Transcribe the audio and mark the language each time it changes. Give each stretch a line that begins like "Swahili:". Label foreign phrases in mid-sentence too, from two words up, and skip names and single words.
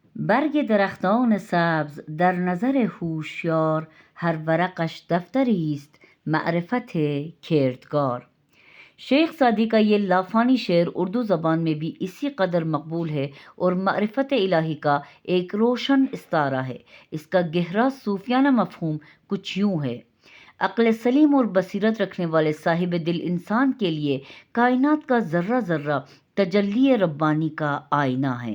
Persian: برگ درختان سبز در نظر هوشیار، هر ورقش دفتری است معرفت کردگار۔
Urdu: شیخ سعدی کا یہ لافانی شعر اردو زبان میں بھی اسی قدر مقبول ہے اور معرفت الہی کا ایک روشن استعارہ ہے۔ اس کا گہرا صوفیانہ مفہوم کچھ یوں ہے: عقل سلیم اور بصیرت رکھنے والے صاحب دل انسان کے لیے کائنات کا ذرہ ذرہ تجلی ربانی کا آئینہ ہے۔